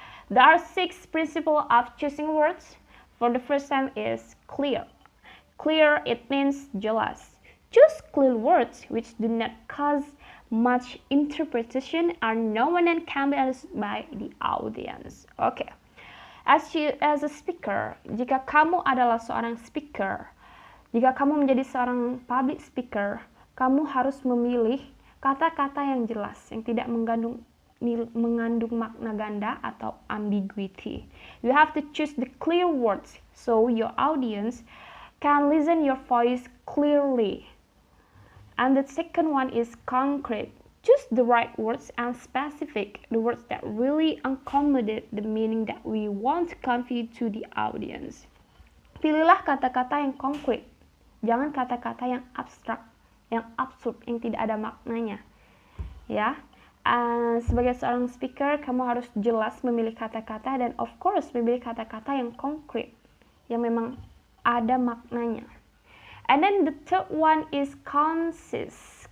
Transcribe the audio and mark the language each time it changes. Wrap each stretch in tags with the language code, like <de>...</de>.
<en>There are 6 principles of choosing words. For the first time is clear. Clear, it means</en> <id>jelas.</id> <en>Choose clear words which do not cause much interpretation, are known and can be understood by the audience. Okay. As a speaker,</en> <id>jika kamu adalah seorang speaker, jika kamu menjadi seorang public speaker, kamu harus memilih kata-kata yang jelas, yang tidak mengandung makna ganda atau ambiguity.</id> <en>You have to choose the clear words so your audience can listen your voice clearly. And the second one is concrete. Choose the right words and specific, the words that really accommodate the meaning that we want to convey to the audience.</en> <id>Pilihlah kata-kata yang konkret, jangan kata-kata yang abstrak, yang absurd, yang tidak ada maknanya. Ya, sebagai seorang speaker, kamu harus jelas memilih kata-kata dan</id> <en>of course</en> <id>memilih kata-kata yang konkret, yang memang ada maknanya.</id> <en>And then the third one is concise.</en>